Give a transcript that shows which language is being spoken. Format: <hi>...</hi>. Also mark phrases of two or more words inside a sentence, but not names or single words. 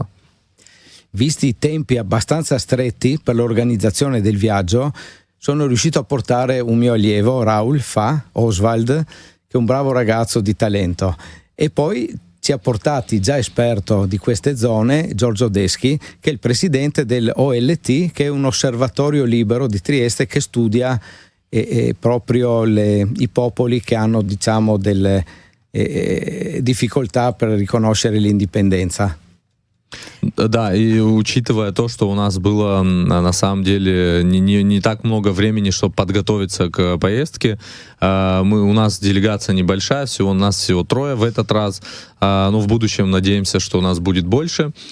<it>Visti i tempi abbastanza stretti per l'organizzazione del viaggio, sono riuscito a portare un mio allievo, Raul Oswald, che è un bravo ragazzo di talento, e poi ci ha portati, già esperto di queste zone, Giorgio Deschi, che è il presidente del OLT, che è un osservatorio libero di Trieste che studia proprio i popoli che hanno, diciamo, delle difficoltà per riconoscere l'indipendenza.</it> <ru>Да, и учитывая то, что у нас было на самом деле не так много времени, чтобы подготовиться к поездке, у нас делегация небольшая, у нас всего 3 в этот раз, но в будущем надеемся, что у нас будет больше.</ru>